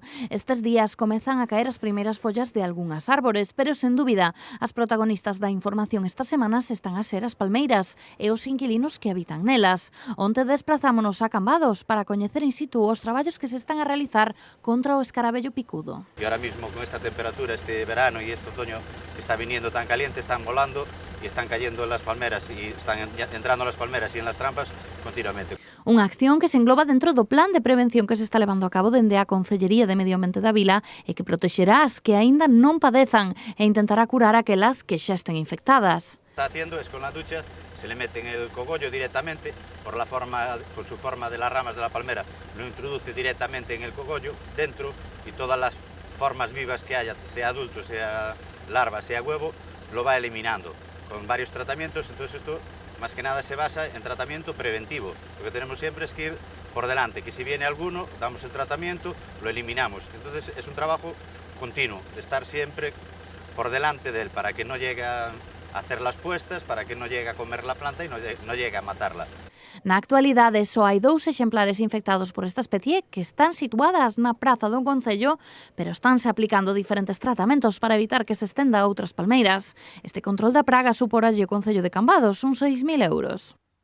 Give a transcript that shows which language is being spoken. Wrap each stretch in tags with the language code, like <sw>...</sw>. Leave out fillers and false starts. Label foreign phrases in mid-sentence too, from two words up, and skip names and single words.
<gl>Estes días comezan a caer as primeiras follas de algunhas árbores, pero sen dúbida, as protagonistas da información estas semanas están a ser as palmeiras e os inquilinos que habitan nelas. Onte desprazámonos a Cambados para coñecer in situ os traballos que se están a realizar contra o escarabello picudo.</gl> <es>Y ahora mismo con esta temperatura, este verano y este otoño que está viniendo tan caliente, están volando y están cayendo en las palmeras y están entrando en las palmeras y en las trampas continuamente.</es> <gl>Unha acción que se engloba dentro do plan de prevención que se está levando a cabo dende a Concellería de Medio Ambiente da Vila e que protexerá as que aínda non padezan e intentará curar aquelas que xa estén infectadas.</gl> <es>Está haciendo es con la ducha, se le mete en el cogollo directamente, por su forma de las ramas de la palmera, lo introduce directamente en el cogollo, dentro, y todas las formas vivas que haya, sea adulto, sea larva, sea huevo, lo va eliminando con varios tratamientos. Entonces esto más que nada se basa en tratamiento preventivo. Lo que tenemos siempre es que ir por delante, que si viene alguno, damos el tratamiento, lo eliminamos. Entonces es un trabajo continuo, de estar siempre por delante de él, para que no llegue a hacer las puestas, para que no llegue a comer la planta y no llegue a matarla.</es> <gl>Na actualidade, só hai 2 exemplares infectados por esta especie que están situadas na praza do concello, pero estánse aplicando diferentes tratamentos para evitar que se estenda a outras palmeiras. Este control da praga suporalle o concello de Cambados uns 6.000 euros.</gl>